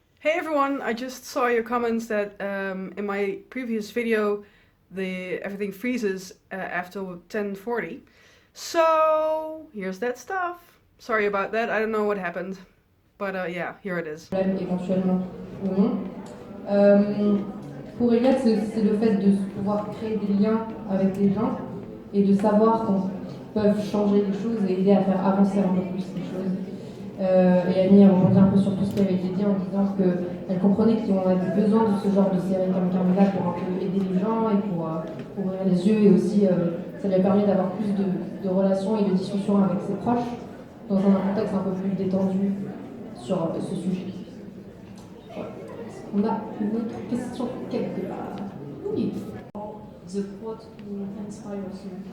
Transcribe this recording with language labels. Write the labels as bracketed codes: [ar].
[en] Hey everyone, I just saw your comments that in my previous video everything freezes after 10:40. So here's that stuff. Sorry about that, I don't know what happened. But yeah, here it is. [fr] Éventuellement ou non. Euh, pour Elliot, c'est le fait de pouvoir créer des liens avec les gens et de savoir qu'on peut changer les choses et aider à faire avancer un peu plus les choses. Et Annie a rebondi un peu sur tout ce qui avait été dit en disant qu'elle comprenait qu'on avait besoin de ce genre de série comme Carmela pour un peu aider les gens et pour ouvrir les yeux, et aussi ça lui a permis d'avoir plus de relations et de discussions avec ses proches dans un contexte un peu plus détendu sur ce sujet. On a une autre question quelque part. Oui. [en] The quote who inspires you.